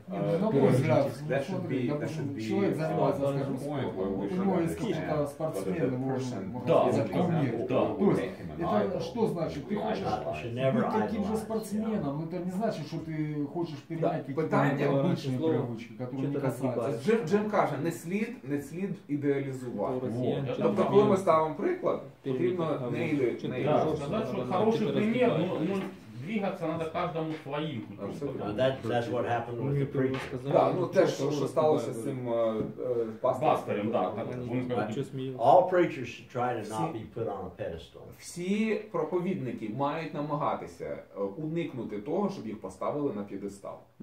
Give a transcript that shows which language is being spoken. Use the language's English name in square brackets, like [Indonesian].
[Russian] На мой взгляд, человек занимается, скажем, спортом. У него есть какой-то спортсмен, можно сказать, кумир. То есть, это что значит? Ты хочешь быть таким же спортсменом, но это не значит, что ты хочешь перенять какие-то обычные привычки, которые не касаются. [Ukrainian] Джим каже, не слід ідеалізувати. Тобто, коли ми ставимо приклад, потрібно не ідеалізувати. [Russian] Сказать, что хороший пример, но двигаться надо каждому своим путем. [English] That's what happened with the preacher. [Ukrainian] Да, ну те, що сталося з цим [Russian] пастырем, да. [English] All preachers should try to not be put on a pedestal. [Ukrainian] Всі проповідники мають намагатися уникнути того, щоб їх поставили на п'єдестал.